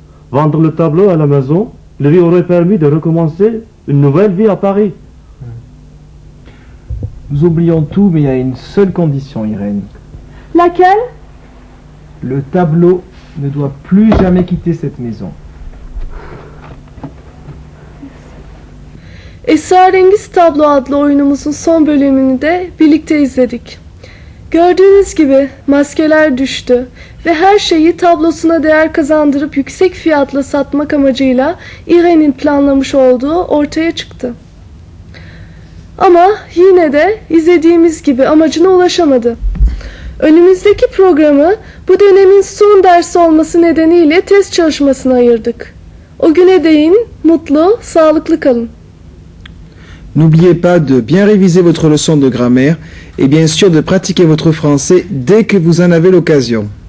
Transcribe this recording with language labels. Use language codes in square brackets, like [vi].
[fr] Vendre le tableau à la maison lui aurait permis de recommencer une nouvelle vie à Paris. Nous oublions tout, mais il y a une seule condition, Irène. Laquelle? Le tableau ne doit plus jamais quitter cette maison. [tr] Esrarengiz Tablo adlı oyunumuzun son bölümünü de birlikte izledik. Gördüğünüz gibi maskeler düştü ve her şeyi tablosuna değer kazandırıp yüksek fiyatla satmak amacıyla Irene'in planlamış olduğu ortaya çıktı. Ama yine de izlediğimiz gibi amacına ulaşamadı. Önümüzdeki programı bu dönemin son dersi olması nedeniyle test çalışmasına ayırdık. O güne değin mutlu, sağlıklı kalın. [fr] N'oubliez pas de bien réviser votre leçon de grammaire et bien sûr de pratiquer votre français dès que vous en avez l'occasion.